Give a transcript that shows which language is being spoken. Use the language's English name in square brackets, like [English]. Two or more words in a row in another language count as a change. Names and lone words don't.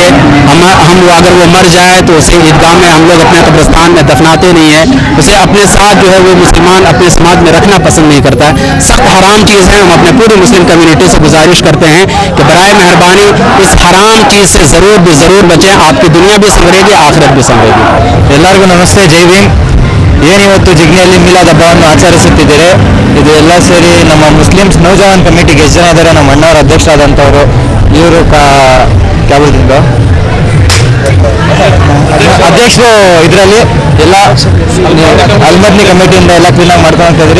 [Hindi] हम अगर वो मर जाए तो उसे ईदगाह में हम लोग अपने कब्रिस्तान में दफनाते नहीं हैं, उसे अपने साथ जो है वो मुसलमान अपने समाज में रखना पसंद नहीं करता है। सख्त हराम चीज़ है। हम अपने पूरी [English] Muslim community [Hindi] से गुजारिश करते हैं कि बराए मेहरबानी इस हराम चीज़ से ज़रूर बचें। आपकी दुनिया भी संवरेगी, आखिरत भी संवरेगी। [Kannada] ಎಲ್ಲರಿಗೂ ನಮಸ್ತೆ, ಜೈ ಭೀಮ್. ಏನಿವತ್ತು ಜಿಗ್ನಿಯಲ್ಲಿ ಮಿಲಾದ್ ಹಬ್ಬವನ್ನು ಆಚರಿಸುತ್ತಿದ್ದಾರೆ, ಇದು ಎಲ್ಲ ಸೇರಿ ನಮ್ಮ ಮುಸ್ಲಿಮ್ಸ್ ನೌಜವಾನ್ ಕಮಿಟಿಗೆ ಎಷ್ಟು ಜನ ಇದ್ದಾರೆ, ನಮ್ಮ ಅಣ್ಣವರ ಅಧ್ಯಕ್ಷರಾದಂಥವರು ಇವರು ಕ್ಯಾಬಿನಿಂದ ಅಧ್ಯಕ್ಷರು ಇದರಲ್ಲಿ ಎಲ್ಲ ಅಲ್ಮದ್ನಿ ಕಮಿಟಿಯಿಂದ ಎಲ್ಲ ಕ್ಲೀನಾಗಿ ಮಾಡ್ಕೊಂಡು ಇದ್ರಿ.